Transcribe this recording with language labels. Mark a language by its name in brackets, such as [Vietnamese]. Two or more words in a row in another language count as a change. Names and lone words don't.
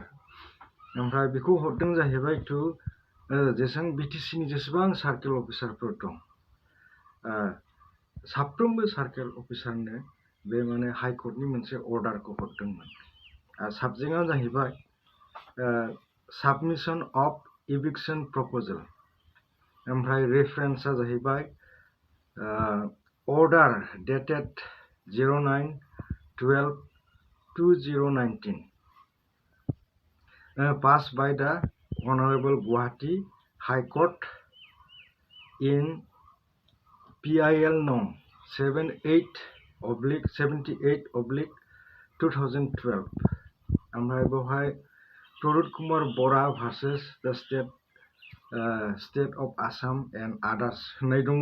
[Bodo] ओमफ्राय बेखौ हरदों जाहैबाय टु जेसेबां BTC नि जेसेबां [English] circle officers [Bodo] दं साफ्रोमबो [English] circle officer [Bodo] बे माने हाइकर्टनि मोनसे अर्डारखौ हरदोंमोन। साबजेक्टआ जाहैबाय [English] submission of eviction proposal. [Bodo] ओमफ्राय रेफारेन्सआ जाहैबाय [English] order dated 09/12/2019 passed by the Honorable Guwahati High Court in PIL Nong [Bodo] 78/2012 ओमफ्राय बेवहाय प्रदुत कुमार बरा भार्सेस द स्टेट अफ आसाम एन्ड आदार्स होननाय दङ।